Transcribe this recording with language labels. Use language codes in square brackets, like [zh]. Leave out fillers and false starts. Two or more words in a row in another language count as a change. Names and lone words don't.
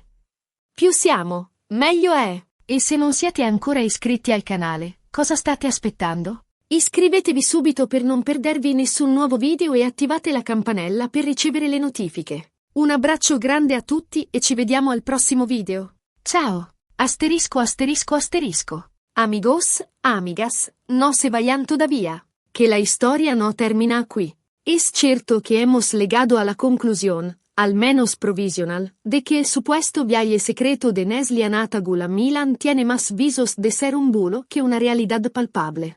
[it] Più siamo, meglio è. E se non siete ancora iscritti al canale, cosa state aspettando? Iscrivetevi subito per non perdervi nessun nuovo video e attivate la campanella per ricevere le notifiche. Un abbraccio grande a tutti e ci vediamo al prossimo video. Ciao! Asterisco asterisco asterisco. [es] Amigos, amigas, no se vayan todavía. Que la historia no termina aquí. Es cierto que hemos llegado a la conclusión, al menos provisional, de que el supuesto viaje secreto de Neslihan Atagul a Milan tiene más visos de ser un bulo que una realidad palpable.